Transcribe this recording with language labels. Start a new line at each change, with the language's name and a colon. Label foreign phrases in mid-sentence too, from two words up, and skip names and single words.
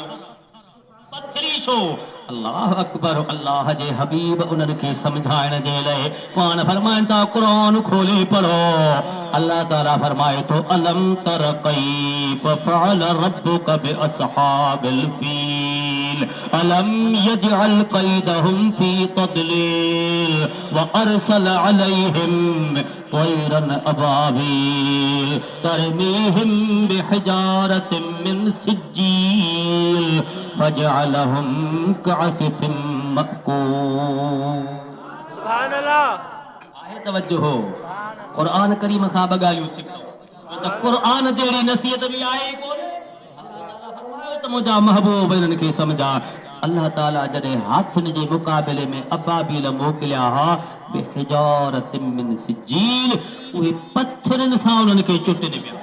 Sindhi: पथरी छो?
Arabic: الله أكبر.
Sindhi: अल्लाह जे हबीब उन्हनि खे समझाइण जे लाइ पाण फरमाइनि था क़ुरान खोले पढ़ो।
Arabic: अल्लाह ताला फरमाए थो ألم تر كيف فعل ربك بأصحاب الفيل ألم يجعل كيدهم في تضليل و أرسل عليهم طيرا أبابيل ترميهم بحجارة من سجيل فجعلهم كعصف مأكول. سبحان الله.
Sindhi: आहे तवज्जो, क़ुरान करीम खां बॻायूं सिखो त क़ुरान जहिड़ी नसीहत बि आहे कोन। त मुंहिंजा महबूब इन्हनि खे समझा। अल्लाह ताला जॾहिं हाथियुनि जे मुक़ाबले में अबाबील मोकिलिया हा
Arabic: بحجارة من سجيل,
Sindhi: उहे पत्थरनि सां उन्हनि खे चुटनि पिया।